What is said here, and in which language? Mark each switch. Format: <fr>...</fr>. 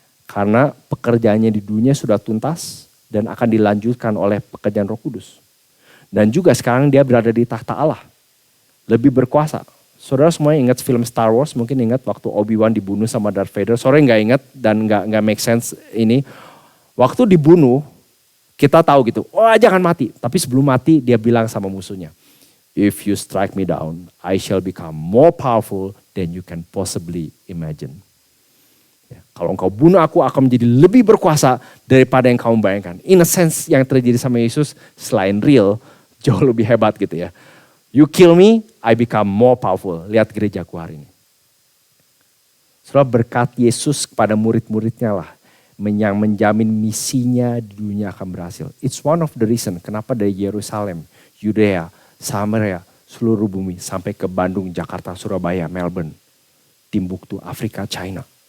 <id>Karena pekerjaannya di dunia sudah tuntas dan akan dilanjutkan oleh pekerjaan Roh Kudus. Dan juga sekarang dia berada di tahta Allah. Lebih berkuasa. Saudara semuanya ingat film Star Wars, mungkin ingat waktu Obi-Wan dibunuh sama Darth Vader. Sorry nggak ingat dan nggak make sense ini. Waktu dibunuh, kita tahu gitu, oh jangan mati. Tapi sebelum mati dia bilang sama musuhnya,</id> <en>if you strike me down, I shall become more powerful than you can possibly imagine.</en> <id>Ya, kalau engkau bunuh aku akan menjadi lebih berkuasa daripada yang kamu bayangkan.</id> <en>In a sense</en> <id>yang terjadi sama Yesus selain real, jauh lebih hebat gitu ya.</id> <en>You kill me, I become more powerful.</en> <id>Lihat gerejaku hari ini. Setelah berkat Yesus kepada murid-muridnya lah, yang menjamin misinya di dunia akan berhasil.</id> <en>It's one of the reason</en> <id>kenapa dari Yerusalem, Yudea, Samaria, seluruh bumi sampai ke Bandung, Jakarta, Surabaya, Melbourne, Timbuktu, Afrika, China.</id>